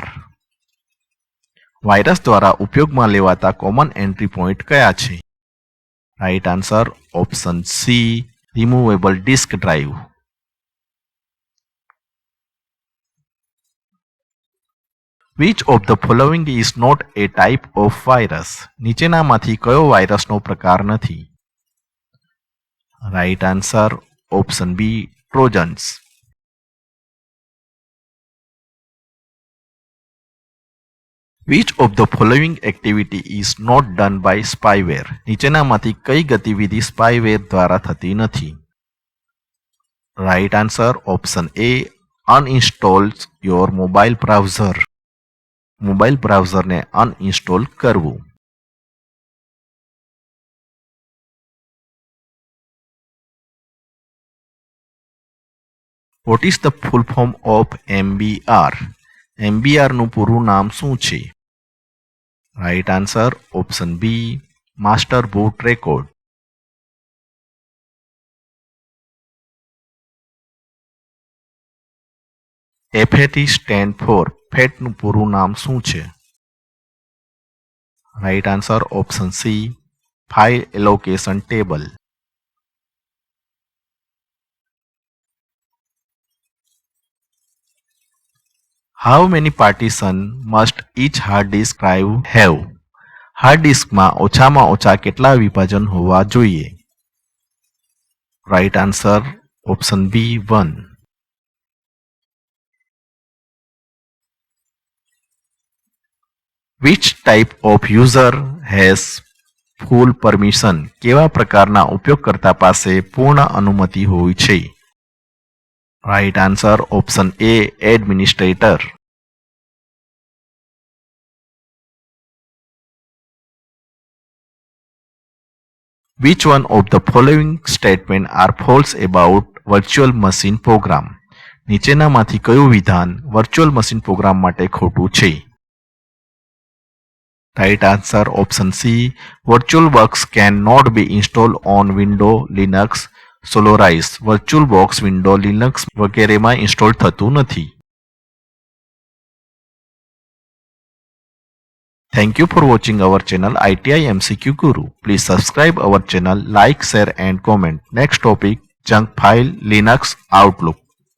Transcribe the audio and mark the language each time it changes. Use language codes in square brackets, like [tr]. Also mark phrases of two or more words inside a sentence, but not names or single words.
[gu] વાયરસ દ્વારા ઉપયોગમાં લેવાતા કોમન એન્ટ્રી પોઈન્ટ કયા છે? [en] right answer option C, removable disk drive. Which of the following is not a type of virus? [gu] નીચેનામાંથી કયો વાયરસનો પ્રકાર નથી? [en] right answer option B, Trojans. Which of the following activity is not done by spyware? [gu] નીચેનામાંથી કઈ ગતિવિધિ સ્પાયવેર દ્વારા થતી નથી? [en] right answer option A, uninstalls your mobile browser. [gu] મોબાઈલ બ્રાઉઝરને અનઇન્સ્ટોલ કરવું. [en] What is the full form of MBR? [gu] MBR નું પૂરું નામ શું છે? [en] right answer option B, master boot record. FAT stand for. [gu] ફેટ નું પૂરું નામ શું છે? [en] right answer option C, file allocation table. How many partition must each hard disk drive have? [gu] હાર્ડ ડિસ્કમાં ઓછામાં ઓછા કેટલા વિભાજન હોવા જોઈએ? [en] right answer option B, 1. Which type of user has full permission? [gu] કેવા પ્રકારના ઉપયોગકર્તા પાસે પૂર્ણ અનુમતિ હોય છે? [en] right answer option A, administrator. Which one of the following statements are false about virtual machine program? [gu] નીચેનામાંથી કયું વિધાન વર્ચ્યુઅલ મશીન પ્રોગ્રામ માટે ખોટું છે? [en] right answer option C, VirtualBox can not be installed on Windows, Linux, Solaris. [gu] VirtualBox Windows, Linux વગેરેમાં ઇન્સ્ટોલ થતું નથી. [en] Thank you for watching our channel ITI MCQ Guru. Please subscribe our channel, like, share and comment. Next topic, junk file, Linux, Outlook.